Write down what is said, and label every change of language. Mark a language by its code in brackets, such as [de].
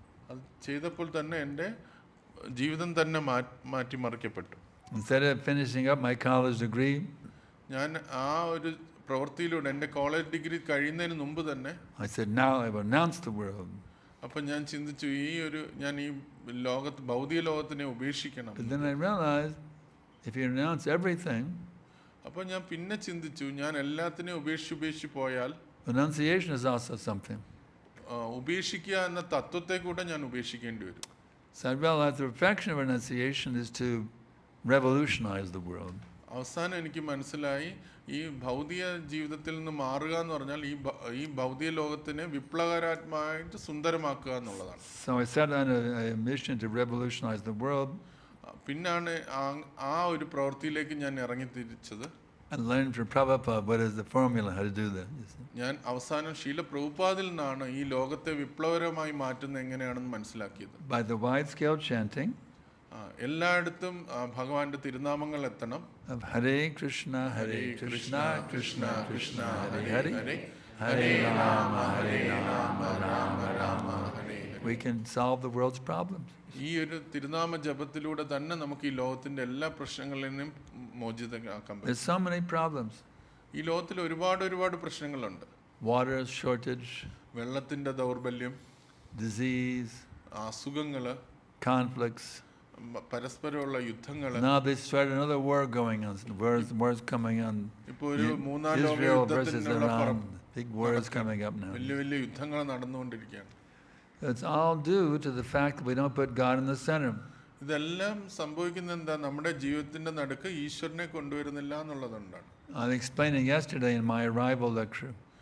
[ml] അത് ചെയ്തപ്പോൾ തന്നെ എൻ്റെ ജീവിതം തന്നെ മാറ്റിമറിക്കപ്പെട്ടു. [en] Instead of finishing up my college degree, [ml] ഞാൻ ആ ഒരു പ്രവൃത്തിയിലൂടെ എൻ്റെ കോളേജ് ഡിഗ്രി കഴിയുന്നതിന് മുമ്പ് തന്നെ [en] I said, now I will announce the world. [ml] അപ്പം ഞാൻ ചിന്തിച്ചു ഞാൻ ഈ ഭൗതിക ലോകത്തിനെ ഉപേക്ഷിക്കണം. [en] But then I realized, if you announce everything, [ml] അപ്പോൾ ഞാൻ പിന്നെ ചിന്തിച്ചു, ഞാൻ എല്ലാത്തിനെയും ഉപേക്ഷിച്ച് പോയാൽ [en] renunciation is also something. [ml] ഉപേക്ഷിക്കുക എന്ന തത്വത്തെ കൂടെ ഞാൻ ഉപേക്ഷിക്കേണ്ടി വരും. [en] So I realized the perfection of renunciation is to revolutionize the world. [ml] അവസാനം എനിക്ക് മനസ്സിലായി, ഈ ഭൗതിക ജീവിതത്തിൽ നിന്ന് മാറുക എന്ന് പറഞ്ഞാൽ ഈ ഭൗതിക ലോകത്തിനെ വിപ്ലവകരാത്മകമായിട്ട് സുന്ദരമാക്കുക എന്നുള്ളതാണ്. [en] So I set on a mission to revolutionize the world. [ml] പിന്നാണ് ആ ഒരു പ്രവൃത്തിയിലേക്ക് ഞാൻ ഇറങ്ങി തിരിച്ചത്. [en] I learned from Prabhupada what is the formula, how to do that. [ml] ഞാൻ അവസാനം ശീല പ്രഭുപാദിൽ നിന്നാണ് ഈ ലോകത്തെ വിപ്ലവകരമായി മാറ്റുന്നത് എങ്ങനെയാണെന്ന് മനസ്സിലാക്കിയത്. [en] By the wide-scale chanting [ml] എല്ലായിടത്തും ഭഗവാന്റെ തിരുനാമങ്ങൾ എത്തണം. [en] of Hare Krishna, Krishna Krishna, Hare Hare, Hare Rama, Rama Rama, we can solve the world's problems. [ml] ഈ ഒരു തിരുനാമ ജപത്തിലൂടെ തന്നെ നമുക്ക് ഈ ലോകത്തിന്റെ എല്ലാ പ്രശ്നങ്ങളിൽ നിന്നും മോചിതമാക്കാൻ പറ്റും. [en] There's so many problems. [ml] ഈ ലോകത്തിൽ ഒരുപാട് പ്രശ്നങ്ങളുണ്ട്. [en] Water shortage, [ml] വെള്ളത്തിന്റെ ദൗർബല്യം, [en] disease, [ml] അസുഖങ്ങള്, [en] conflicts. [ml] പരസ്പരമുള്ള യുദ്ധങ്ങൾ. [en] Now they started another war going on. Wars coming on. [ml] ഇപ്പോൾ ഒരു മൂന്നാം ലോക [en] Israel versus [ml] യുദ്ധത്തിനുള്ള [en] Iran. Big wars coming up now. [ml] വലിയ യുദ്ധങ്ങൾ നടന്നുകൊണ്ടിരിക്കുകയാണ്. [en] It's all due to the fact that we don't put God in the center. [ml] ഇതെല്ലാം സംഭവിക്കുന്നത് എന്താ? നമ്മുടെ ജീവിതത്തിന്റെ നടുക്ക് ഈശ്വരനെ കൊണ്ടുവരുന്നില്ല എന്നുള്ളതുകൊണ്ടാണ്. [en] I was explaining yesterday in my arrival lecture.